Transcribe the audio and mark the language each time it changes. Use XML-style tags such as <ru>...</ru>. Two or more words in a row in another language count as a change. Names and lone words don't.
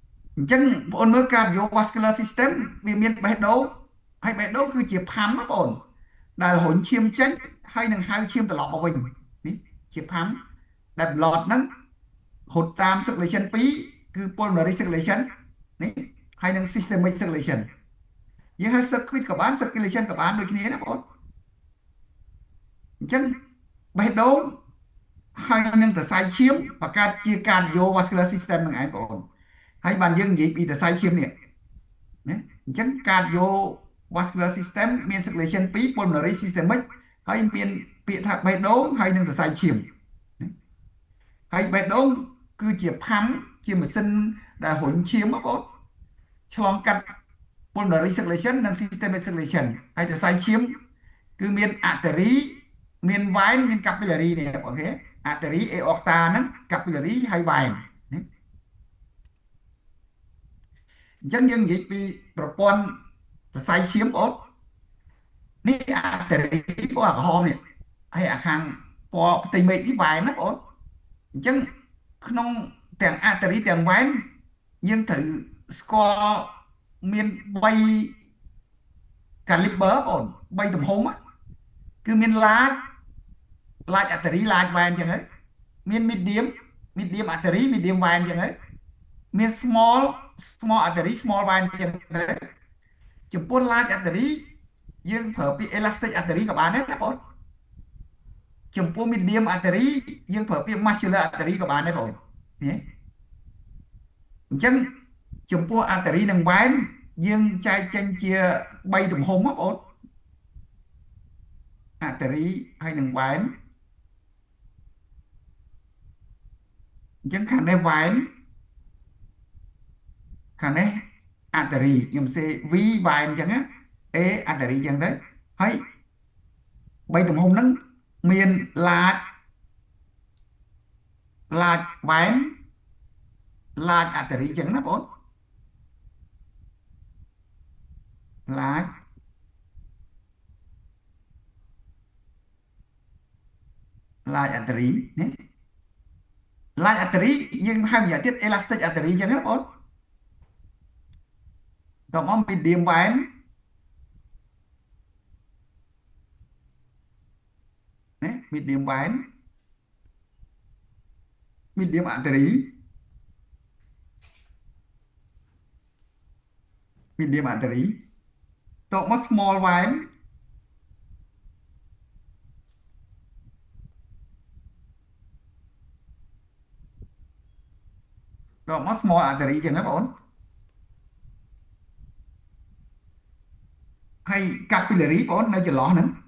<km>អញ្ចឹងបងប្អូនមើល</km> <en>cardiovascular system</en> <km>វាមានបេះដូងហើយបេះដូងគឺជាផាំណាបងប្អូនដែលរុញឈាមចេញហើយនឹងហៅឈាមត្រឡប់មកវិញនេះជាផាំដែល blood ហ្នឹងហូតតាម circulation 2គឺ</km> <en>pulmonary circulation</en> <km>នេះហើយនឹង</km> <en>systemic circulation</en> <km>យើងហៅ circuit ក៏បាន circulation ក៏បានដូចគ្នាណាបងប្អូនអញ្ចឹងបេះដូង ហើយនឹងសរសៃឈាមបង្កើតជា</km> <en>cardiovascular system</en> <km>ហ្នឹងឯងបងប្អូនហើយបានយើងនិយាយពីសរសៃឈាមនេះណា អញ្ចឹង</km> <en>cardiovascular system</en> <km>មាន</km> <en>circulation 2 pulmonary systemic</en> <km>ហើយមានពាក្យថាបេះដូងហើយនឹងសរសៃឈាមហើយបេះដូងគឺជាផាំជាម៉ាស៊ីនដែលរុញឈាមបងប្អូនឆ្លងកាត់</km> <en>pulmonary circulation</en> <km>និង</km> <en>systemic circulation</en> <km>ហើយសរសៃឈាមគឺមាន artery មាន vein មាន capillary នេះអូខេ</km> <en>artery aorta</en> <km>ហ្នឹង capillary ហើយ vein អញ្ចឹងយើងនិយាយពីប្រព័ន្ធសរសៃឈាមបងនេះ artery ពណ៌ក្រហមនេះហើយអាខាងពណ៌ផ្ទៃមេឃនេះ vein ណាបងអញ្ចឹងក្នុងទាំង artery ទាំង vein យើងត្រូវស្គាល់មាន 3 caliber បង3ទំហំគឺមាន</km> <en>large artery large vein</en> <km>អញ្ចឹងហើយមាន</km> <en>medium artery medium</en> <km>vein អញ្ចឹងហើយមាន</km> <en>small artery small vein</en> <km>អញ្ចឹងហើយចំពោះ</km> <en>large artery</en> <km>យើងប្រើពាក្យ</km> <en>elastic artery</en> <km>ក៏បានដែរណាបងចំពោះ</km> <en>medium artery</en> <km>យើងប្រើពាក្យ</km> <en>muscular artery</en> <km>ក៏បានដែរបងនេះអញ្ចឹងចំពោះ artery និង vein យើងចែកចេញជា3ទំហំបងប្អូន artery ហើយនឹង vein អញ្ចឹងខាងនេះ vein ខាងនេះ artery ខ្ញុំសេ</km> <en>V vein</en> <km>អញ្ចឹងណា</km> <en>A artery</en> <km>អញ្ចឹងទៅហើយ3ទំហំហ្នឹងមាន</km> <en>large vein large artery</en> <km>អញ្ចឹងណាបង</km> <en>large artery</en> <km>នេះ</km> <en>large artery</en> <km>យើងហៅម្យ៉ាងទៀត</km> <en>elastic artery</en> <km>អញ្ចឹងណាបង ដល់មក</km> <en>medium vein</en> <km>ណា</km> <en>medium vein medium artery</en> <km>ដល់មក</km> <en>small vein</en> <km>ដល់មក</km> <en>small artery</en> <km>អញ្ចឹងណាបងហើយ capillary បងនៅចន្លោះហ្នឹង</km>